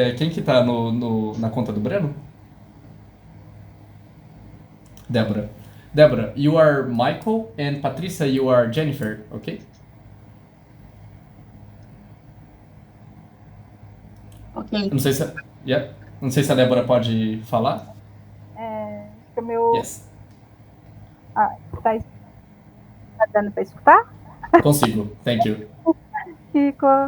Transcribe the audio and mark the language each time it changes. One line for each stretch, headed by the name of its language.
Portuguese: Quem que tá na conta do Breno? Débora.
English: Débora, you are Michael, and Patrícia, you are Jennifer, ok? Ok.
Portuguese: Não sei se, não sei se a Débora pode falar. Acho que o meu.
English: Yes.
Portuguese: Tá dando para escutar? Consigo.
English: Thank you.
Portuguese: Fico.